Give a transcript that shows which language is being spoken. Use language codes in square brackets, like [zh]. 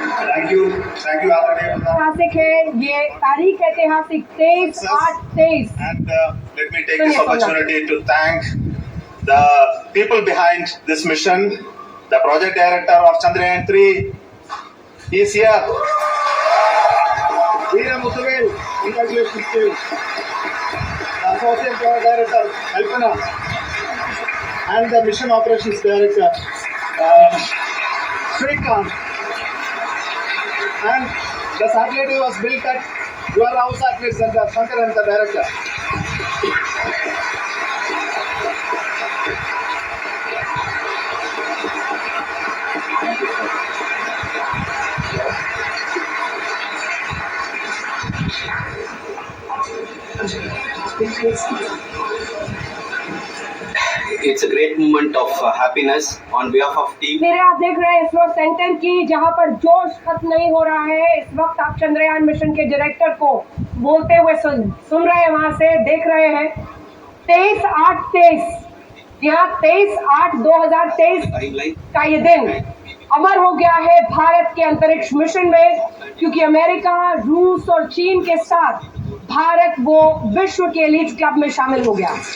[en] Thank you, [hi] आदरणीय प्रधान। ऐतिहासिक है ये तारीख, ऐतिहासिक 23/8/23। [en] And let me take this opportunity to thank the people behind this mission. The project director of Chandrayaan 3 is here. Veera Muthuvel, congratulations to you. The associate project director Kalpana and the mission operations director Srikanth. And the satellite was built at your house satellite center, Shankar and the director. it's a great moment of happiness on behalf of team. [hi] मेरे आप देख रहे हैं ISRO centre की, जहां पर जोश खत्म नहीं हो रहा है। इस वक्त आप चंद्रयान मिशन के डायरेक्टर को बोलते हुए सुन रहे हैं, वहां से देख रहे हैं। 23/8/23, यहाँ 23/8/2023 का ये दिन अमर हो गया है भारत के अंतरिक्ष मिशन में, क्योंकि अमेरिका, रूस और चीन के साथ भारत वो विश्व के एलीट क्लब में शामिल हो गया।